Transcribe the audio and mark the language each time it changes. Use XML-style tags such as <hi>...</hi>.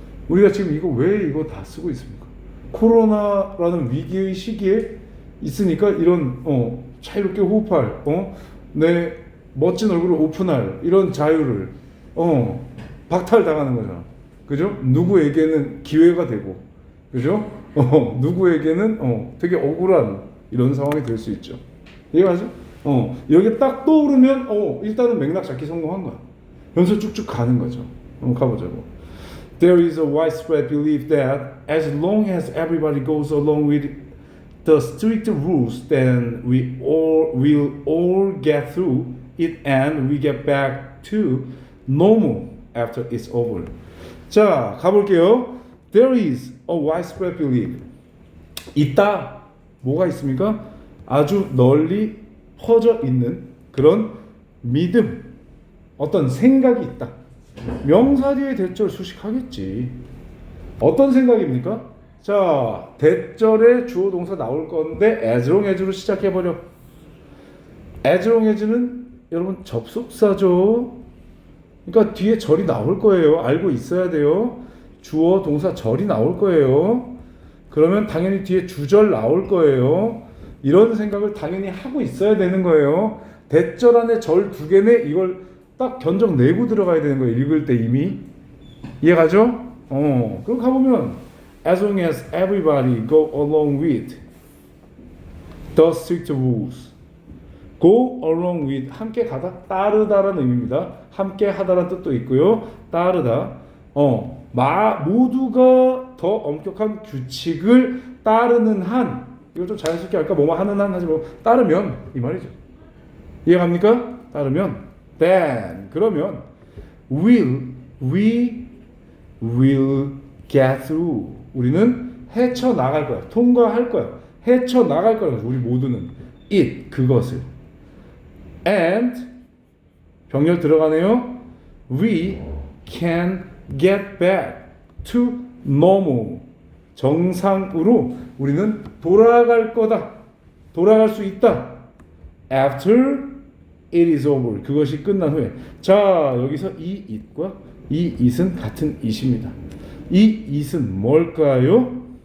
<ko>우리가 지금 이거 다 쓰고 있습니까? 코로나라는 위기의 시기에 있으니까 이런 자유롭게 호흡할 내 멋진 얼굴을 오픈할 이런 자유를 박탈당하는 거잖아. 그죠? 누구에게는 기회가 되고, 그죠? 누구에게는 되게 억울한 이런 상황이 될 수 있죠. 이해가죠? 여기 딱 떠오르면 일단은 맥락 잡기 성공한 거야. 연서 쭉쭉 가는 거죠. 한번 가보자고.</ko> <en>There is a widespread belief that as long as everybody goes along with the strict rules, then we all will all get through it and we get back to normal after it's over.</en> <ko>자, 가볼게요.</ko> <en>There is a widespread belief.</en> <ko>있다. 뭐가 있습니까? 아주 널리 퍼져 있는 그런 믿음, 어떤 생각이 있다. 명사 뒤에 대절 수식하겠지. 어떤 생각입니까? 자, 대절에 주어 동사 나올 건데 as long as로 시작해버려. as long as는 여러분 접속사죠. 그러니까 뒤에 절이 나올 거예요. 알고 있어야 돼요. 주어 동사 절이 나올 거예요. 그러면 당연히 뒤에 주절 나올 거예요. 이런 생각을 당연히 하고 있어야 되는 거예요. 대절 안에 절 두 개네. 이걸 딱 견적 내고 들어가야 되는 거예요. 읽을 때 이미. 이해가죠? 그럼 가보면</ko> <en>as long as everybody go along with the strict rules. go along with</en> <ko>함께 가다, 따르다라는 의미입니다. 함께 하다라는 뜻도 있고요. 따르다. 모두가 더 엄격한 규칙을 따르는 한, 이걸 좀 자연스럽게 할까? 뭐뭐 하는 한 하지 뭐 따르면 이 말이죠. 이해갑니까? 따르면</ko> <en>then</en> <ko>그러면</ko> <en>we will get through.</en> <ko>우리는 헤쳐나갈 거야. 통과할 거야. 헤쳐나갈 거야. 우리 모두는 it 그것을. and 병렬 들어가네요.</ko> <en>we can get back to normal.</en> <ko>정상으로 우리는 돌아갈 거다. 돌아갈 수 있다.</ko> <en>after it is over.</en> <ko>그것이 끝난 후에. 자, 여기서 이 it과 이 it은 같은 it입니다. 이 it은 뭘까요?</ko>